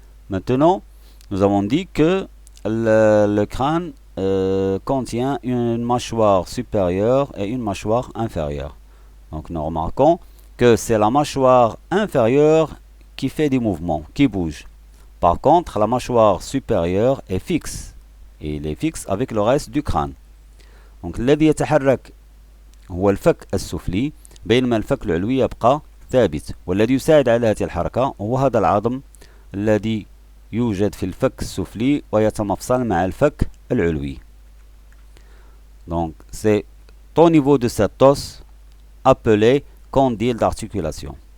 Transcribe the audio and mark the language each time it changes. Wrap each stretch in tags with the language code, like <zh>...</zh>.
<fr>Maintenant, nous avons dit que le crâne contient une mâchoire supérieure et une mâchoire inférieure. Donc nous remarquons que c'est la mâchoire inférieure qui fait des mouvements, qui bouge. Par contre, la mâchoire supérieure est fixe. Et il est fixe avec le reste du crâne.</fr> <ar>Donc الذي يتحرك هو الفك السفلي بينما الفك العلوي يبقى ثابت. والذي يساعد على هذه الحركة هو هذا العظم الذي يوجد في الفك السفلي ويتمفصل مع الفك العلوي.</ar> <fr>Donc c'est au niveau de cet os appelé condyle d'articulation.</fr>